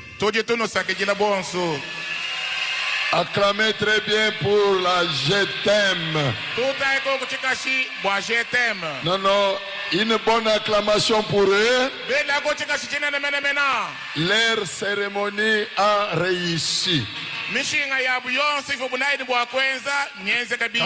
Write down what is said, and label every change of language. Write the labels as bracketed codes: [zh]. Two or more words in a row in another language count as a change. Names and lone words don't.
[fr] Acclamez très bien pour la Je t'aime. Non, non, une bonne acclamation pour eux. Leur cérémonie a réussi. [lu] mishinga yabu yonse ifo bunaidi bwa kwenza nyenze kabisa